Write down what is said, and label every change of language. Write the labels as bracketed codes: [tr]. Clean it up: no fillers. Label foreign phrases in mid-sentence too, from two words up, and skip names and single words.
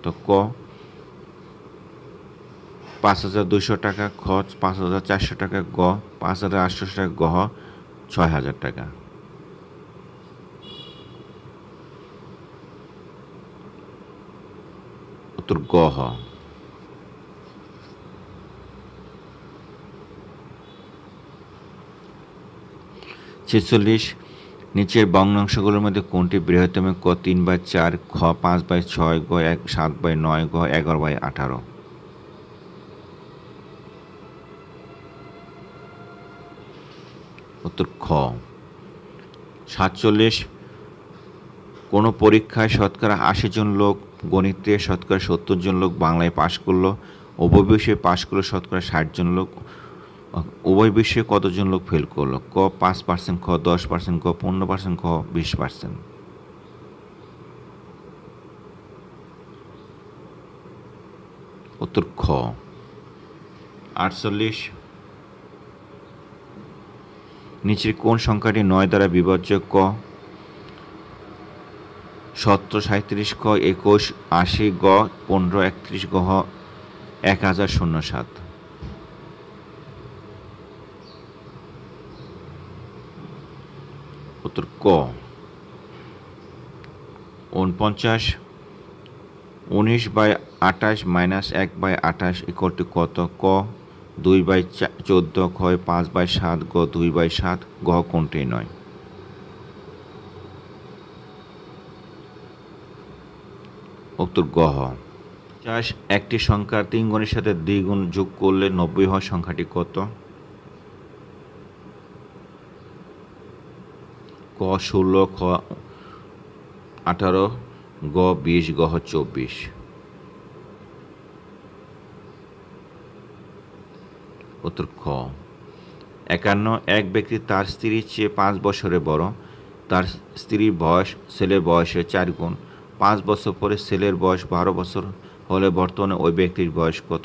[bn] ক 5,200 টাকা, খ 5,400 টাকা, গ 5,800 টাকা, গ 6,000 টাকা। উত্তর গ হ। 46 নিচের ভগ্নাংশগুলোর মধ্যে কোনটি বৃহত্তম? ক 3/4, খ 5/6, গ 7/9, গ 11/18। উত্তর খ 47 কোনো পরীক্ষায় শতকরা 80 জন লোক, গণিতে শতকরা 70 জন লোক, বাংলায় পাশ করলো, উভয় বিষয়ে পাশ করলো শতকরা 60 জন লোক, উভয় বিষয়ে কতজন লোক ফেল করলো? ক 5%, খ 10%, ক 15%, খ 20%। উত্তর খ 48 নিচের কোন সংখ্যাটি 9 দ্বারা বিভাজ্য? ক 17, 37, খ 21, 80, গ 15, 31, গ 1007। উত্তর ক 49। 19/28 - 1/28 [en] equal to [bn] কত? ক 2/14, খ 5/7, গ 2/7, গ কোনটি নয়? উত্তর গ হ। 50 একটি সংখ্যার 3 গুণের সাথে 2 গুণ যোগ করলে 90 হয় সংখ্যাটি কত? ক 16, খ 18, গ 20, গ 24। উত্তর খ 51 এক ব্যক্তি তার স্ত্রীর চেয়ে 5 বছরের বড়। তার স্ত্রীর বয়স ছেলের বয়সের 4 গুণ। 5 বছর পরে ছেলের বয়স 12 বছর হলে বর্তমানে ওই ব্যক্তির বয়স কত?